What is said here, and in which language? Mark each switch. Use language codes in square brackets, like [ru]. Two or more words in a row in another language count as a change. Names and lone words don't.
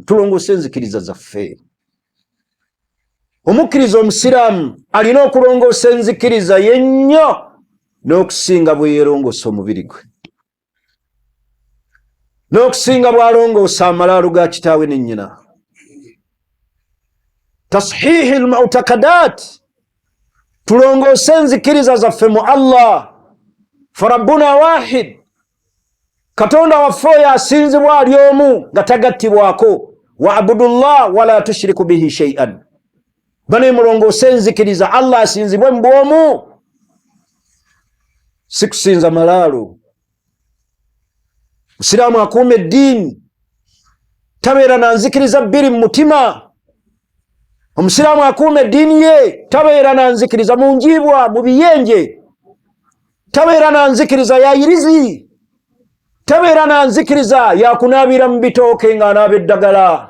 [lg] Tulongoosa enzikiriza zaffe. Omukkiriza Omusiraamu alina okulongoosa enzikiriza yennyo n'okusinga bwe yeerongoosa omubiri gwe, n'okusinga bw'alongoosa amalaalu ga kitaawe ne nnyina. [ar] تصحيح المعتقدات, [lg] tulongoose enzikiriza zaffe mu Allah. [ar] فربنا واحد, [lg] Katonda waffe oyo asinzibwa ali omu nga tagattibwako. [ar] واعبدوا الله ولا تشركوا به شيئا. [lg] Bane mulongoose enzikiriza Allah asinzibwe mu bwomu, si kusinza malaalu. Musiraamu akuuma eddiini, tabeera na nzikiriza bbiri mu mutima. Omusiraamu akuuma eddiini ye, tabeera na nzikiriza mu njiibwa, mu biyenje, tabeera na nzikiriza ya irizi, tabeera na nzikiriza ya kunaabira mu bitooke ng'anaaba eddagala.